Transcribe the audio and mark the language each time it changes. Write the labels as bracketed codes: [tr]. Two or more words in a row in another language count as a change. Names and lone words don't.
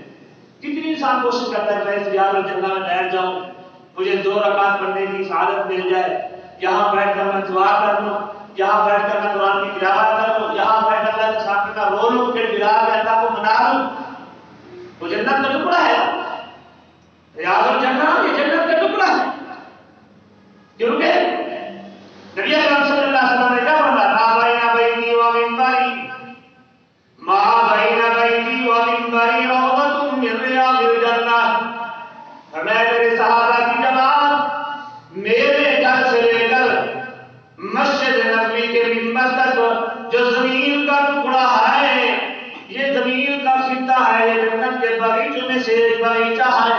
[ur] کتنی انسان کوشش کرتا ہے میں ریاض الجنہ میں بیٹھ جاؤں، مجھے 2 رکعت پڑھنے کی سعادت مل جائے، یہاں بیٹھ کر میں دعا کر لوں، یہاں بیٹھ کر میں قرآن کی تلاوت کر لوں، یہاں بیٹھ کر اللہ کے سامنے میں رو لوں، پھر بلا کے اللہ کو منا لوں. وہ جنت کا ٹکڑا ہے، ریاض الجنہ یہ جنت کا ٹکڑا ہے. کیونکہ نبی اکرم [ar] صلی اللہ علیہ وسلم [ur] نے کیا فرمایا؟ [ar] ما بین بیتی و منبری، ما بین بیتی و منبری روضۃ من ریاض الجنہ. [ur] فرمایا میرے صحابہ کی جماعت، میرے گھر سے لے کر مسجد نبوی کے منبر تک جو زمین کا ٹکڑا ہے، یہ زمین کا خطہ ہے، یہ جنت کے باغیچوں میں سے ایک باغیچہ ہے.